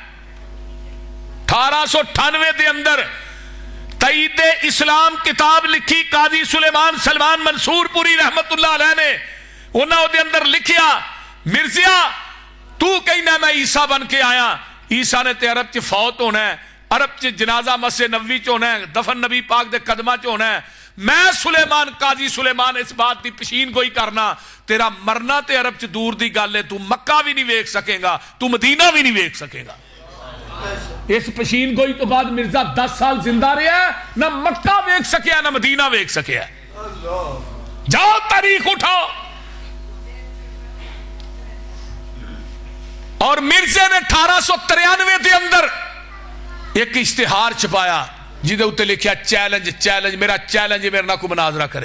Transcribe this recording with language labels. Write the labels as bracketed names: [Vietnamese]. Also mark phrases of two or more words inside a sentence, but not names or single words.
[Punjabi] 1898 دے اندر تائید اسلام کتاب لکھی قاضی سلیمان سلمان منصور پوری [Arabic] رحمت اللہ علیہ [Punjabi] نے. انہوں دے اندر لکھیا مرزیا تو کہنا میں عیسیٰ بن کے آیا. عیسیٰ نے تے عرب چ فوت ہونا ہے, عرب چ جنازہ مسجد نبوی چ ہونا ہے, دفن نبی پاک دے قدمہ چ ہونا ہے. میں سلیمان قاضی سلیمان اس بات دی پشین گوئی کرنا تیرا مرنا تے عرب چ دور دی گل ہے. تو مکہ بھی نہیں ویکھ سکے گا, تو مدینہ بھی نہیں ویکھ سکے گا. اس پشین گوئی تو بعد مرزا 10 سال زندہ رہا ہے, نہ مکہ ویکھ سکیا نہ مدینہ ویکھ سکیا. جاؤ تاریخ اٹھاؤ. اور مرزے نے 1893 دے اندر ایک اشتہار چھپایا جیدے اتنے لکھیا چیلنج چیلنج میرا چیلنج میرے نہ کو مناظرہ کرے.